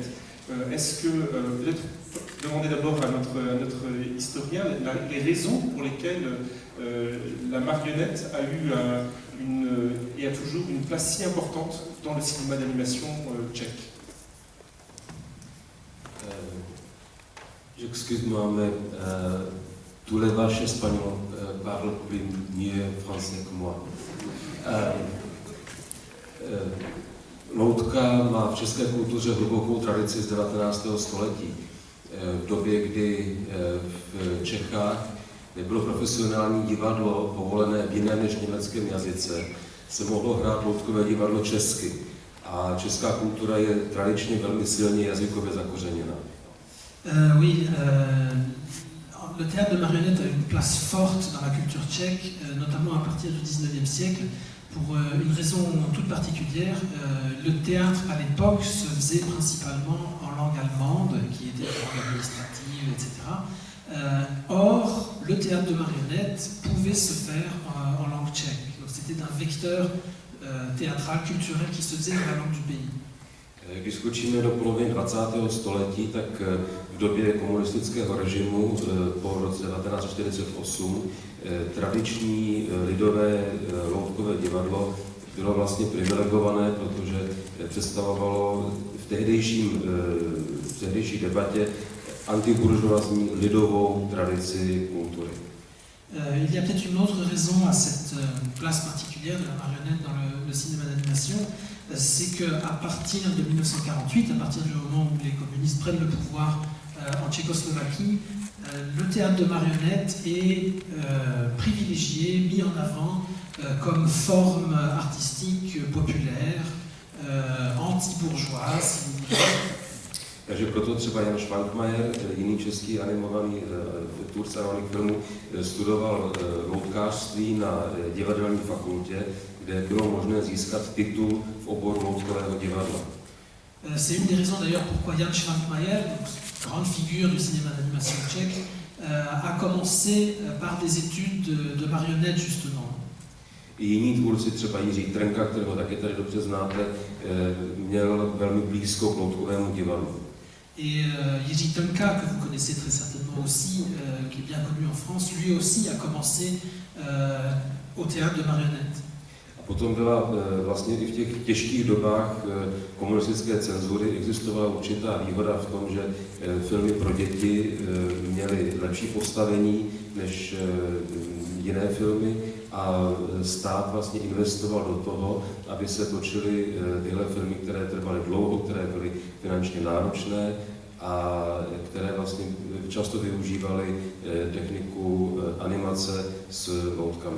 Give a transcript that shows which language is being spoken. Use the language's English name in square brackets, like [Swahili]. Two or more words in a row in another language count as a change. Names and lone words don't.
[French] Est-ce que, peut-être demander d'abord à notre historien les raisons pour lesquelles la marionnette a eu et a toujours une place si importante dans le cinéma d'animation tchèque. Excuse-moi, mais tous les vaches espagnols parlent plus mieux français que moi. [Czech] Loutka má v české kultuře hlubokou tradici z 19. století. V době, kdy v Čechách nebylo profesionální divadlo povolené v jiném než německém jazyce, se mohlo hrát loutkové divadlo česky. A česká kultura je tradičně velmi silně jazykově zakořeněna. [French] Oui, le théâtre de marionnette a une place forte dans la culture tchèque, notamment à partir du 19e siècle, pour une raison toute particulière. Le théâtre à l'époque se faisait principalement en langue allemande, qui était une langue administrative, etc. Or, le théâtre de marionnette pouvait se faire en langue tchèque. Donc c'était un vecteur théâtral, culturel qui se faisait dans la langue du pays. [Czech] Když skočíme do poloviny 20. století, tak v době komunistického režimu po roce 1948 tradiční lidové loutkové divadlo bylo vlastně privilegované, protože představovalo v tehdejší debatě antibourgeoisní lidovou tradici kultury. [French] Il y a peut-être une autre raison à cette place particulière de la marionnette dans le cinéma d'animation, c'est qu'à partir de 1948, à partir du moment où les communistes prennent le pouvoir en Tchécoslovaquie, le théâtre de marionnette est privilégié, mis en avant comme forme artistique populaire, anti-bourgeoise, si vous voulez. [Czech] Takže proto třeba Jan Švankmajer, jiný český animovaný tvůrce animovaných filmů, studoval loutkářství na divadelní fakultě, kde bylo možné získat titul v oboru loutkového divadla. [French] C'est une des raisons d'ailleurs pourquoi Jan Švankmajer, grande figure du cinéma d'animation tchèque, a commencé par des études de marionnettes justement. [Czech] I jiní tvůrci, třeba Jiří Trnka, kterého taky tady dobře znáte, měl velmi blízko k loutkovému divadlu. [French] Et Jiří Trnka, que vous connaissez très certainement aussi, qui est bien connu en France, lui aussi a commencé au théâtre de marionnettes. [Czech] Potom byla vlastně i v těch těžkých dobách komunistické cenzury existovala určitá výhoda v tom, že filmy pro děti měly lepší postavení než jiné filmy a stát vlastně investoval do toho, aby se točily tyhle filmy, které trvaly dlouho, které byly finančně náročné a které vlastně často využívaly techniku animace s loutkami.